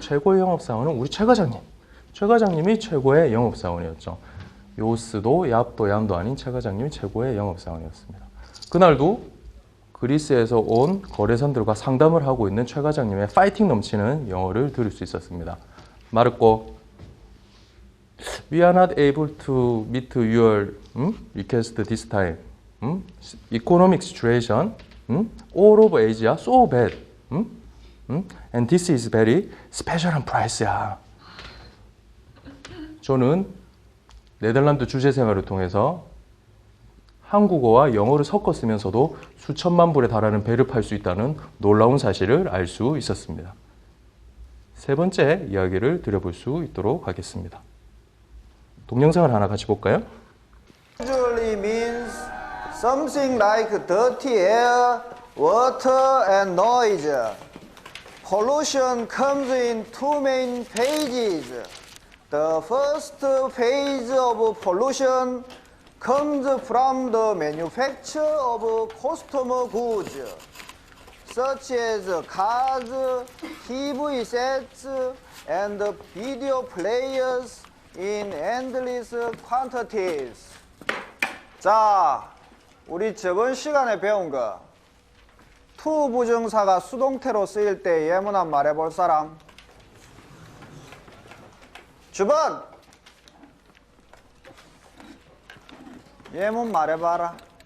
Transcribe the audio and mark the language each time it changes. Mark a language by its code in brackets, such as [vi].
[ko] 최고의 영업사원은 우리 최 과장님. 최 과장님이 최고의 영업사원이었죠. 요스도 얍도 얌도 아닌 최 과장님이 최고의 영업사원이었습니다. 그날도 그리스에서 온 거래선들과 상담을 하고 있는 최 과장님의 파이팅 넘치는 영어를 들을 수 있었습니다. [en] 마르코, we are not able to meet your request this time. Economic situation all over Asia so bad. And this is very special한 price야. [ko] 저는 네덜란드 주재 생활을 통해서 한국어와 영어를 섞어 쓰면서도 수천만 불에 달하는 배를 팔 수 있다는 놀라운 사실을 알 수 있었습니다. 세 번째 이야기를 드려볼 수 있도록 하겠습니다. 동영상을 하나 같이 볼까요? [en] Usually means something like dirty air, water, and noise. Pollution comes in two main phases. The first phase of pollution comes from the manufacture of customer goods, such as cars, TV sets, and video players in endless quantities. [ko] 자, 우리 저번 시간에 배운 거 to 부정사가 수동태로 쓰일 때 예문 한번 말해볼 사람? 주번! 예문 말해봐라.